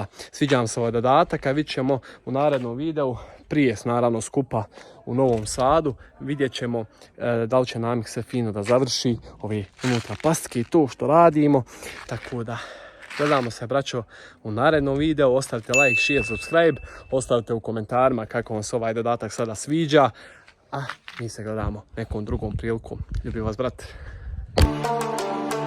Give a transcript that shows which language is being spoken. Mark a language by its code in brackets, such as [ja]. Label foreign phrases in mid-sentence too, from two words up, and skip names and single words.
[sr] Sviđa vam se ovaj dodatak, a vidjet ćemo u narednom videu, prije naravno skupa u Novom Sadu, vidjet ćemo da li će nam se fino da završi ove unutra plastike i to što radimo. Tako da gledamo se, braćo, u narednom videu. Ostavite [en] like, share, subscribe, [sr] ostavite u komentarima kako vam se ovaj dodatak sada sviđa. A mi se gledamo nekom drugom prilikom. Ljubim vas, brat.